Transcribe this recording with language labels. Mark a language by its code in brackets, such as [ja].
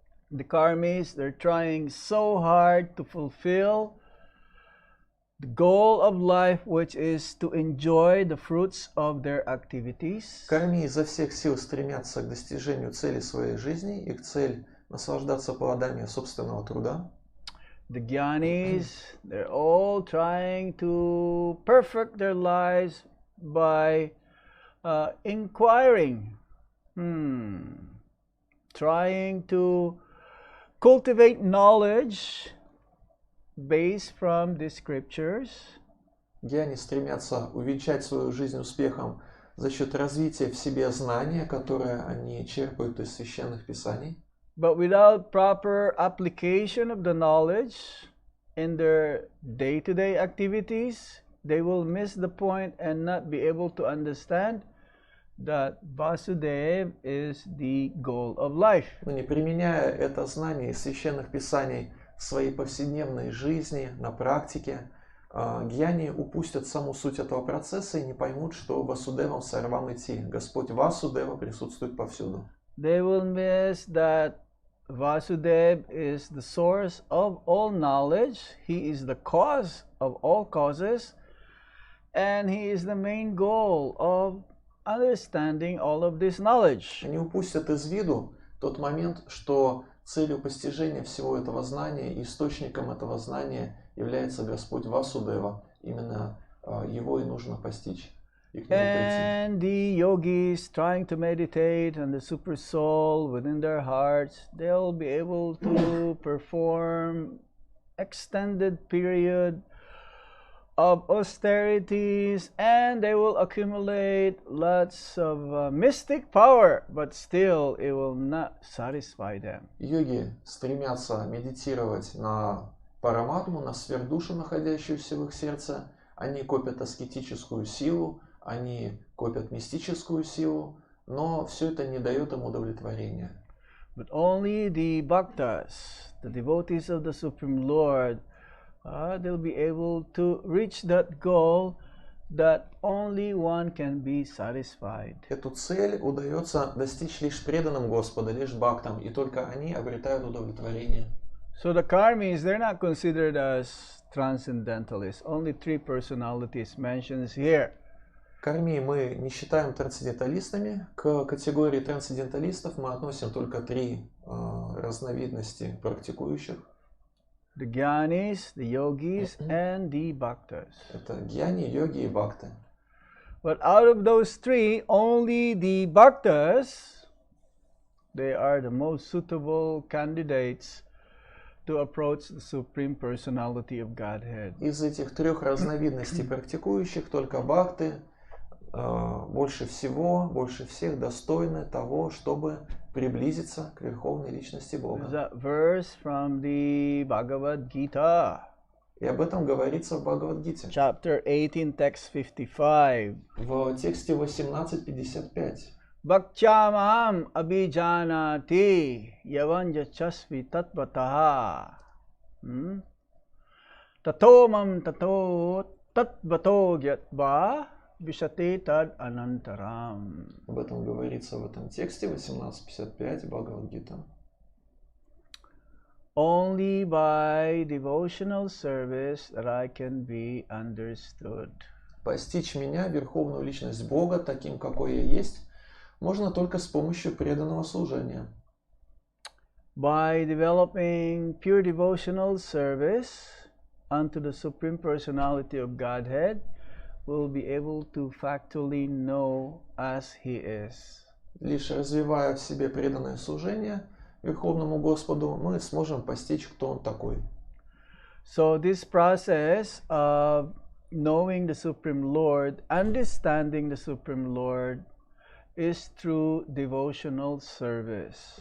[en] The karmis, they're trying so hard to fulfill the goal of life, which is to enjoy the fruits of their activities. [ru] Карми изо всех сил стремятся к достижению цели своей жизни, их цель наслаждаться плодами собственного труда. [en] The Gyanis, they're all trying to perfect their lives by inquiring, trying to cultivate knowledge based from the scriptures. [ru] Гьяни стремятся увенчать свою жизнь успехом за счет развития в себе знания, которое они черпают из священных писаний. [en] But without proper application of the knowledge in their day-to-day activities, they will miss the point and not be able to understand that Vasudev is the goal of life. [ru] Но не применяя это знание из священных писаний в своей повседневной жизни, на практике, гьяни упустят саму суть этого процесса и не поймут, что [sa] Васудевам сорвам идти. [ru] Господь Васудева присутствует повсюду. [en] They will miss that Vasudev is the source of all knowledge. He is the cause of all causes. And he is the main goal of understanding all of this knowledge. [ru] Они упустят из виду тот момент, что целью постижения всего этого знания и источником этого знания является Господь Васудева. Именно его и нужно постичь. И к нему прийти. [en] And the yogis trying to meditate on the super soul within their hearts, they'll be able to perform extended period of austerities, and they will accumulate lots of mystic power, but still it will not satisfy them. [ru] Йоги стремятся медитировать на параматму, на сверхдушу, находящуюся в их сердце. Они копят аскетическую силу, они копят мистическую силу, но все это не дает им удовлетворения. [en] But only the bhaktas, the devotees of the Supreme Lord, they'll be able to reach that goal that only one can be satisfied. [ru] Эту цель удается достичь лишь преданным Господа, лишь бхактам, и только они обретают удовлетворение. [en] So the karmis, they're not considered as transcendentalists. Only three personalities mentioned here. [ru] Карми мы не считаем трансценденталистами. К категории трансценденталистов мы относим только три разновидности практикующих. [en] The Gyanis, the Yogis, and the Bhaktas. [ru] Это гьяни, йоги и бхакты. [en] But out of those three, only the Bhaktas, they are the most suitable candidates to approach the Supreme Personality of Godhead. [ru] Из этих трех разновидностей практикующих только бхакты больше всех достойны того, чтобы приблизиться к Верховной Личности [en] There's [ru] Бога. [en] that verse from the Bhagavad Gita, [ru] И об этом говорится в Бхагавад-гите. [en] chapter 18, text 55. [ru] В тексте 18.55. [sa] Bhaktyamam abhijanati yavanjachasvi tattvataha. Tatomam tato tattvato gyatva vishate tad anantaram. [ru] Об этом говорится в этом тексте 18.55 Бхагавад-гита. [en] Only by devotional service that I can be understood. [ru] Постичь меня, Верховную Личность Бога, таким, какой я есть, можно только с помощью преданного служения. [en] By developing pure devotional service unto the Supreme Personality of Godhead, we'll be able to factually know as He is. [ru] Лишь развивая в себе преданное служение Верховному Господу, мы сможем постичь, кто Он такой. [en] So this process of knowing the Supreme Lord, understanding the Supreme Lord, is through devotional service.